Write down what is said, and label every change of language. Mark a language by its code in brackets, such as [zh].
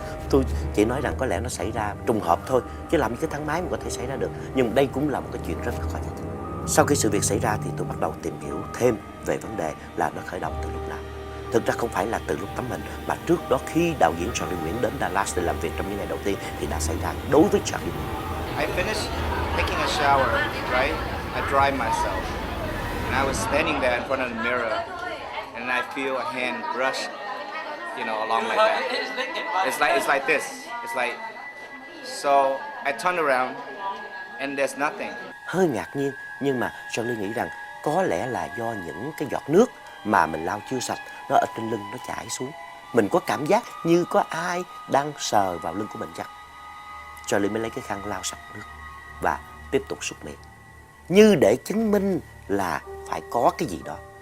[vi] Tôi chỉ nói rằng có lẽ nó xảy ra trùng hợp thôi, chứ làm như cái thang máy mà có thể xảy ra được. Nhưng đây cũng là một cái chuyện rất là khó giải thích. Sau khi sự việc xảy ra thì tôi bắt đầu tìm hiểu thêm về vấn đề là nó khởi động từ lúc nào. Thực ra không phải là từ lúc tấm hình, mà trước đó khi đạo diễn Charlie Nguyễn đến Dallas để làm việc trong những ngày đầu tiên thì đã xảy ra đối với Charlie Nguyễn. [en] I finished taking a shower, right? I dried myself. And I was standing there in front of the mirror and I feel a hand brush, along like that. It's like this. It's like, so I turned around and there's nothing. [vi] Hơi ngạc nhiên, nhưng mà Charlie nghĩ rằng có lẽ là do những cái giọt nước mà mình lau chưa sạch, nó ở trên lưng nó chảy xuống. Mình có cảm giác như có ai đang sờ vào lưng của mình chắc. Charlie mới lấy cái khăn lau sạch nước và tiếp tục súc miệng, như để chứng minh là phải có cái gì đó.